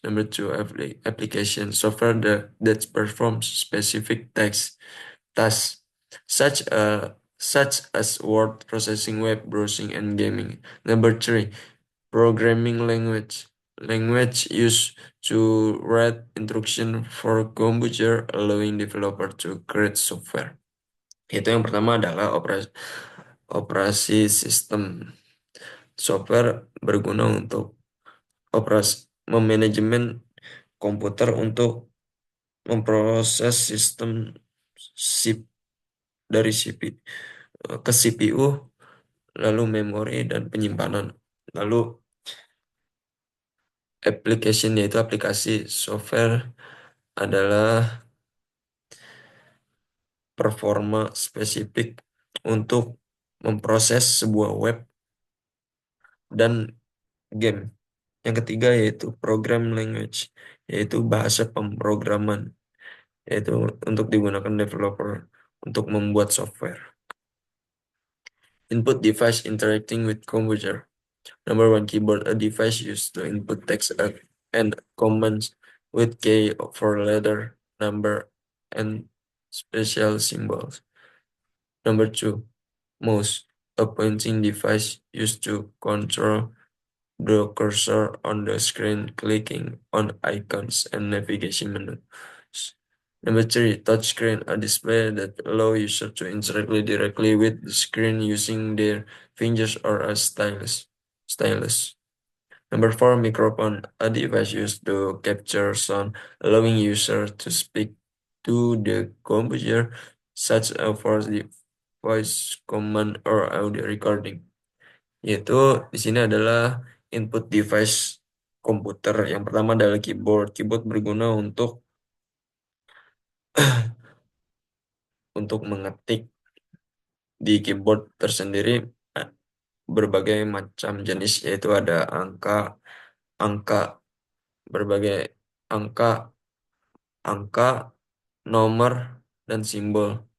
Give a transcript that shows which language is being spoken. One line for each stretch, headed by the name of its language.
English: Number two, application software that performs specific tasks such as word processing, web browsing, and gaming. Number three, programming language used to write instruction for computer, allowing developer to create software.
Indonesian: Itu yang pertama adalah operasi sistem. Software berguna untuk memanajemen komputer untuk memproses sistem SIP dari ke CPU, lalu memori dan penyimpanan. Lalu application, yaitu aplikasi software, adalah performa spesifik untuk memproses sebuah web dan game. Yang ketiga yaitu program language, yaitu bahasa pemrograman, yaitu untuk digunakan developer untuk membuat software.
English: Input device interacting with computer. Number one, keyboard, a device used to input text and commands with key for letter, number, and special symbols. Number two, mouse, a pointing device used to control the cursor on the screen, clicking on icons and navigation menus. Number three, touchscreen, a display that allows users to interact directly with the screen using their fingers or a stylus. Number four, microphone, a device used to capture sound, allowing users to speak to the computer, such as for the voice command or audio recording.
Indonesian: Yaitu di sini adalah input device komputer. Yang pertama adalah keyboard. Keyboard berguna untuk mengetik. Di keyboard tersendiri berbagai macam jenis, yaitu ada angka, berbagai angka, nomor, dan simbol.